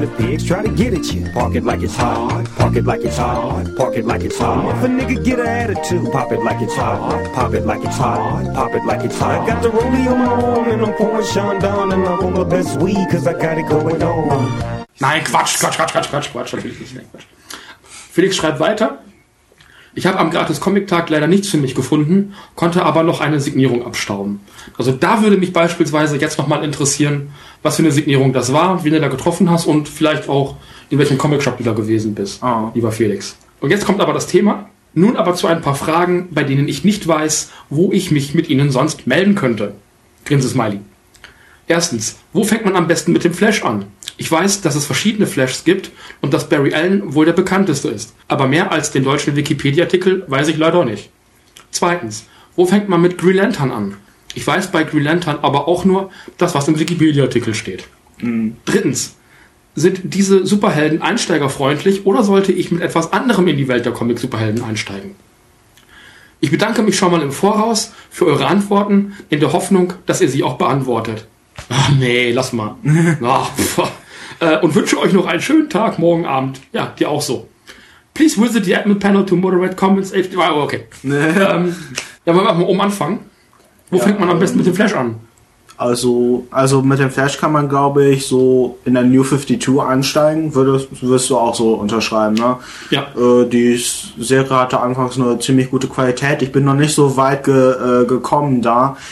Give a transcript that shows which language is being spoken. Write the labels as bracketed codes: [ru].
[en] When the pigs try to get at you, park it like it's hot, park it like it's hot, park it like it's hot. If a nigga get an attitude, pop it like it's hot, pop it like it's hot, pop it like it's hot. I got the rollie on my arm and I'm pouring Sean down and I'm on the best weed cause I got it going on. [de] Nein, Quatsch, Quatsch, Quatsch, Quatsch, Quatsch, Quatsch, natürlich nicht, nein, Quatsch. Felix schreibt weiter. Ich habe am Gratis-Comic-Tag leider nichts für mich gefunden, konnte aber noch eine Signierung abstauben. Also da würde mich beispielsweise jetzt nochmal interessieren, was für eine Signierung das war, wen du da getroffen hast und vielleicht auch, in welchem Comic-Shop du da gewesen bist, lieber Felix. Und jetzt kommt aber das Thema. Nun aber zu ein paar Fragen, bei denen ich nicht weiß, wo ich mich mit ihnen sonst melden könnte. Grinsesmiley. Erstens, wo fängt man am besten mit dem Flash an? Ich weiß, dass es verschiedene Flashes gibt und dass Barry Allen wohl der bekannteste ist. Aber mehr als den deutschen Wikipedia-Artikel weiß ich leider nicht. Zweitens, wo fängt man mit Green Lantern an? Ich weiß bei Green Lantern aber auch nur das, was im Wikipedia-Artikel steht. Drittens, sind diese Superhelden einsteigerfreundlich oder sollte ich mit etwas anderem in die Welt der Comic-Superhelden einsteigen? Ich bedanke mich schon mal im Voraus für eure Antworten in der Hoffnung, dass ihr sie auch beantwortet. Ach nee, lass mal. Ach, und wünsche euch noch einen schönen Tag, morgen Abend. Ja, dir auch so. [en] Please visit the admin panel to moderate comments. [de] Okay. Ja, wollen wir mal oben anfangen? Wo fängt man am besten mit dem Flash an? Also mit dem Flash kann man, glaube ich, so in der New 52 einsteigen. Wirst du auch so unterschreiben, ne? Ja. Die Serie hatte anfangs eine ziemlich gute Qualität. Ich bin noch nicht so weit gekommen da.